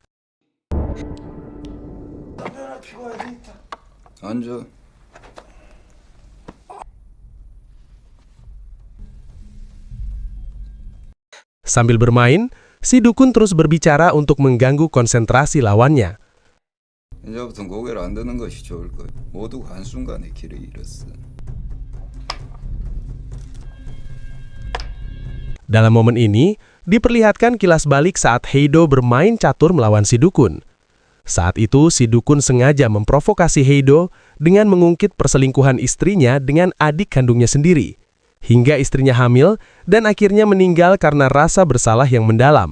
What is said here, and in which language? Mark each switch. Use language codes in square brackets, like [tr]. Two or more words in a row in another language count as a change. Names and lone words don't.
[ko] 앉아. [id] Sambil bermain, si dukun terus berbicara untuk mengganggu konsentrasi lawannya. [ko] 이제부터 고개를 안 드는 것이 좋을 거야. 모두가 한순간에 길을 잃었어. [id] Dalam momen ini, diperlihatkan kilas balik saat Heido bermain catur melawan si dukun. Saat itu, si dukun sengaja memprovokasi Heido dengan mengungkit perselingkuhan istrinya dengan adik kandungnya sendiri, hingga istrinya hamil dan akhirnya meninggal karena rasa bersalah yang mendalam.